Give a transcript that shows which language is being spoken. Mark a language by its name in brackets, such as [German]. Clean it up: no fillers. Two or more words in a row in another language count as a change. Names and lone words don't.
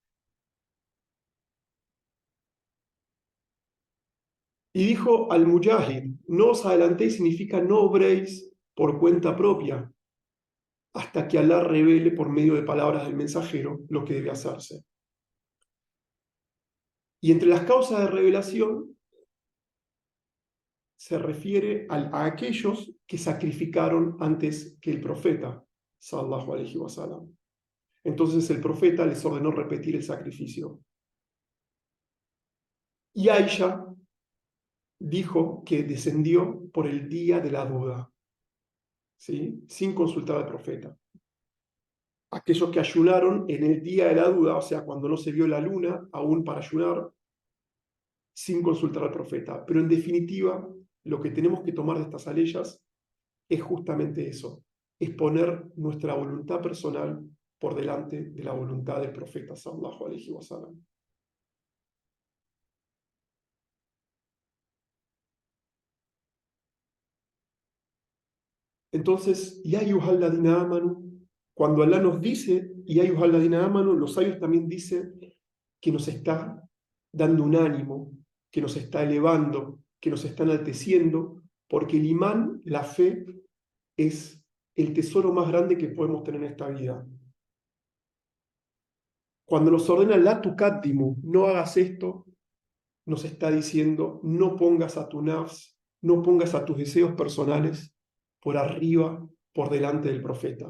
[Spanish] Y dijo al Mujahid: no os adelantéis, significa no obréis por cuenta propia, hasta que Alá revele por medio de palabras del mensajero lo que debe hacerse. Y entre las causas de revelación se refiere a aquellos que sacrificaron antes que el profeta, [Arabic] صلى الله عليه وسلم. [Spanish] Entonces el profeta les ordenó repetir el sacrificio. Y Aisha dijo que descendió por el día de la duda, ¿sí?, sin consultar al profeta. Aquellos que ayunaron en el día de la duda, o sea, cuando no se vio la luna, aún para ayunar, sin consultar al profeta. Pero en definitiva, lo que tenemos que tomar de estas aleyas es justamente eso, es poner nuestra voluntad personal por delante de la voluntad del profeta [Arabic] صلى الله عليه وسلم. Entonces, يا أيها الذين آمنوا, [Spanish] cuando Alá nos dice [Arabic] يا أيها الذين آمنوا, [Spanish] los sabios también dicen que nos está dando un ánimo, que nos está elevando, que nos está enalteciendo, porque el imán, la fe, es el tesoro más grande que podemos tener en esta vida. Cuando nos ordena [Arabic] لا تقدموا, [Spanish] no hagas esto, nos está diciendo: no pongas a tu nafs, no pongas a tus deseos personales por arriba, por delante del profeta.